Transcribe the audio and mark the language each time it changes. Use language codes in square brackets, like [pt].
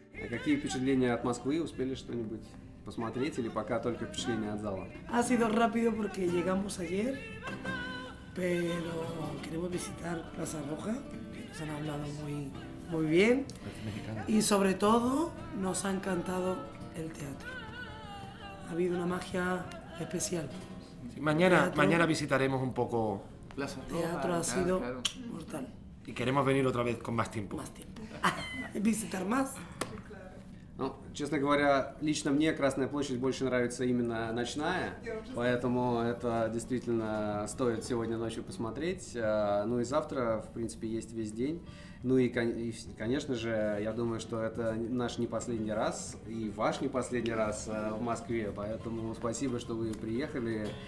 [ru] Какие впечатления от Москвы? Успели что-нибудь посмотреть или пока только впечатления от зала? [es] Ha sido rápido porque llegamos ayer, pero queremos visitar Plaza Roja, que nos han hablado muy bien, y sobre todo nos ha encantado el teatro. Ha habido una magia especial. Sí, mañana visitaremos un poco Plaza El teatro ha sido mortal. y queremos venir otra vez con más tiempo. Más tiempo. Visitar más. [ru] Ну, честно говоря, лично мне Красная площадь больше нравится именно ночная, поэтому это действительно стоит сегодня ночью посмотреть. Ну и завтра, в принципе, есть весь день. Ну и, конечно же, я думаю, что это наш не последний раз и ваш не последний раз в Москве, поэтому спасибо, что вы приехали.